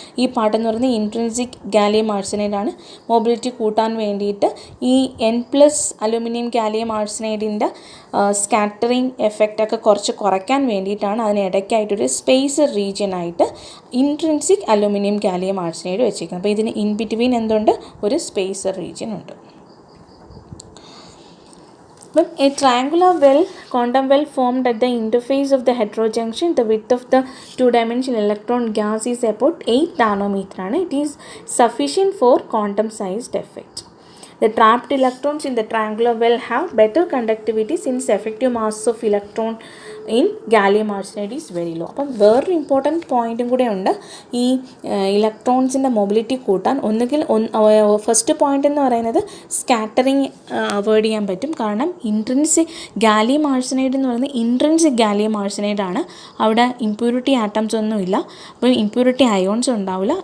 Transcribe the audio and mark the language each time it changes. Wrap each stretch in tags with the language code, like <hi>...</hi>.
<ml>ഈ പാർട്ടെന്ന് പറയുന്നത് intrinsic gallium arsenide ആണ്. മൊബിലിറ്റി കൂട്ടാൻ വേണ്ടിയിട്ട് ഈ N+ അലൂമിനിയം ഗാലിയം ആർസനൈഡിൻ്റെ സ്കാറ്ററിങ് എഫക്റ്റൊക്കെ കുറയ്ക്കാൻ വേണ്ടിയിട്ടാണ് അതിനിടയ്ക്കായിട്ടൊരു space റീജിയനായിട്ട് intrinsic aluminium gallium arsenide വെച്ചിരിക്കുന്നത്. അപ്പോൾ ഇതിന് ഇൻ ബിറ്റ്വീൻ എന്തുണ്ട്, ഒരു സ്പേസ് റീജിയൻ ഉണ്ട്.</ml> <en>A triangular well, quantum well formed at the interface of the heterojunction. The width of the 2-dimensional electron gas is about 8 nanometer. It is sufficient for quantum sized effect. The trapped electrons in the triangular well have better conductivity since effective mass of electron in gallium arsenide is very low.</en> <ml>അപ്പം വേറൊരു important പോയിൻറ്റും കൂടെ ഉണ്ട്. ഈ ഇലക്ട്രോൺസിൻ്റെ mobility കൂട്ടാൻ ഒന്നുകിൽ first point എന്ന് പറയുന്നത് scattering avoid ചെയ്യാൻ പറ്റും. കാരണം ഗാലിയം ആർസനൈഡ് എന്ന് പറയുന്നത് ഇൻട്രിൻസിക് ഗാലിയം ആർസനൈഡ് ആണ്. അവിടെ ഇമ്പ്യൂരിറ്റി ആറ്റംസ് ഒന്നുമില്ല. അപ്പം ഇമ്പ്യൂരിറ്റി അയോൺസ് ഉണ്ടാവില്ല.</ml>